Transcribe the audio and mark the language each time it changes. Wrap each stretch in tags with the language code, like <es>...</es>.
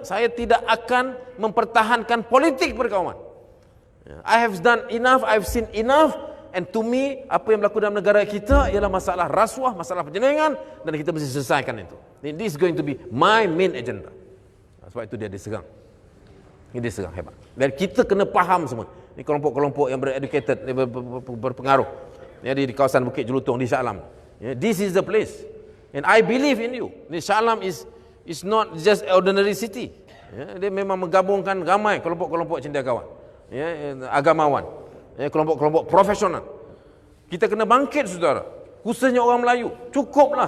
<ms>Saya tidak akan mempertahankan politik perkauman. Ya,</ms> <en>I have done enough, I've seen enough, and to me</en> <ms>apa yang berlaku dalam negara kita ialah masalah rasuah, masalah penjenengan, dan kita mesti selesaikan itu.</ms> <en>This is going to be my main agenda.</en> <ms>Sebab itu dia diserang. Ini diserang hebat. Dan kita kena faham semua. Ini kelompok-kelompok yang bereducated, berpengaruh. Ya, di kawasan Bukit Jelutong di Shah Alam.</ms> <en>Yeah, this is the place, and I believe in you. Shah Alam is not just ordinary city.</en> <ms>Yeah, dia memang menggabungkan ramai kelompok-kelompok cendekiawan, yeah, agamawan, yeah, kelompok-kelompok profesional. Kita kena bangkit, saudara. Khususnya orang Melayu. Cukuplah.</ms>